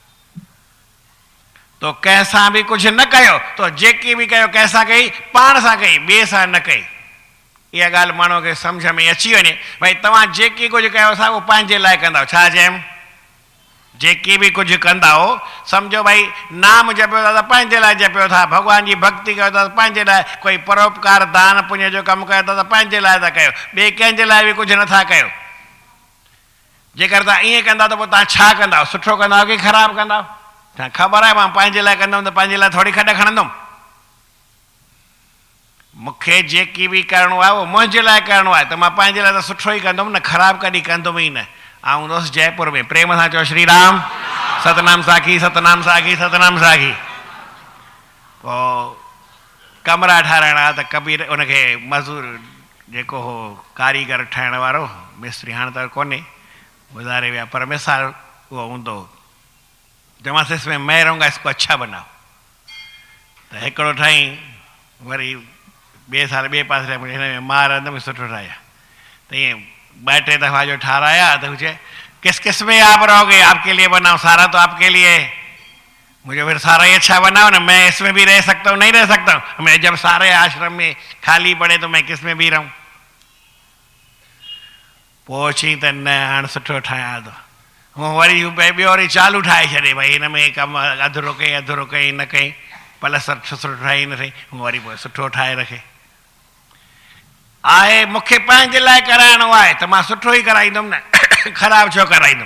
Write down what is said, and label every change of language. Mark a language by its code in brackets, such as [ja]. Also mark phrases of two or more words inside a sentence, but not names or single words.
[sd] तो कंहिंसां बि कुझु न कयो, तो जेकी बि कयो कंहिंसां कई, पाण सां कई, ॿिए सां न कई। इहा ॻाल्हि माण्हू खे सम्झ में अची वञे भई तव्हां जेकी कुझु कयो था उहो पंहिंजे लाइ कंदा। छा चयमि? जेकी बि कुझु कंदा हो, सम्झो भई नाम जपियो था त पंहिंजे लाइ जपियो था, भॻवान जी भक्ति कयो था त पंहिंजे लाइ, कोई परोपकार दान पुण्य जो कमु कयो था त पंहिंजे लाइ था कयो, ॿिए कंहिंजे लाइ बि कुझु नथा कयो। जेकर तव्हां ईअं कंदा त पोइ तव्हां छा कंदा? सुठो कंदा की ख़राबु कंदा? तव्हां ख़बर आहे मां पंहिंजे लाइ कंदुमि त पंहिंजे लाइ थोरी खॾ खणंदुमि। मूंखे जेकी बि करिणो आहे उहो मुंहिंजे लाइ करिणो आहे त मां पंहिंजे लाइ त सुठो ई कंदुमि न, ख़राबु कॾहिं कंदुमि ई न। ऐं दोस्त जयपुर में प्रेम सां चओ श्री राम। सतनाम साखी, सतनाम साखी, सतनाम साखी। पोइ कमरा ठाराइणा त कबीर उनखे मज़ूर जेको हो कारीगर ठाहिण वारो मिस्त्री, हाणे त कोन्हे, गुज़ारे विया, पर मिसाल उहो हूंदो। [hi] चवांसि इसमें मैं रहूंगा, इसको अच्छा बनाओ। [sd] त हिकिड़ो ठाहीं, वरी ॿिए साल ॿिए पासे हिन में मां रहंदुमि, सुठो ठाहिया। त ईअं 2-3 दफ़ा जो ठाराया [hi] तो मुझे किस किस में आप रहोगे? आपके लिए बनाओ, सारा तो आपके लिए। मुझे फिर सारा ही अच्छा बनाओ ना, मैं इसमें भी रह सकता हूँ, नहीं रह सकता हूँ? मैं जब सारे आश्रम में खाली पड़े तो मैं किस में भी रहूँ? [sd] पोइ त न हाणे सुठो ठाहियां थो। हूअं वरी ॿियो वरी चालू ठाहे छॾे भई हिन में कमु अधुरो कई, अधुरो कई, न कई, पलस्तर सुठो ठाही न ठही, हूअं वरी पोइ सुठो ठाहे रखे। आहे मूंखे पंहिंजे लाइ कराइणो आहे त मां सुठो ई कराईंदुमि न, ख़राबु छो कराईंदुमि?